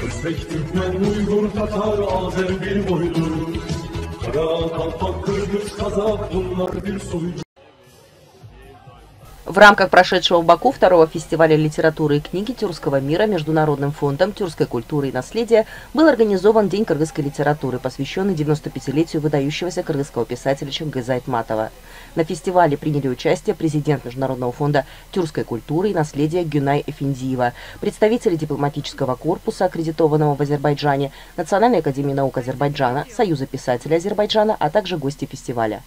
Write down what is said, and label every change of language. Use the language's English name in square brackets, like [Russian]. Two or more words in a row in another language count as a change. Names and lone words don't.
[Turkish] Özbek, Türkmen, Uygur, Tatar, Azer bir boydur. Kara, Kalpak, Kırgız, Kazak, bunlar bir soydur. [Russian] В рамках прошедшего в Баку второго фестиваля литературы и книги Тюркского мира Международным фондом тюркской культуры и наследия был организован День кыргызской литературы, посвященный 95-летию выдающегося кыргызского писателя Чингиза Айтматова. На фестивале приняли участие президент Международного фонда тюркской культуры и наследия Гюнай Эфендиева, представители дипломатического корпуса, аккредитованного в Азербайджане, Национальной академии наук Азербайджана, Союза писателей Азербайджана, а также гости фестиваля.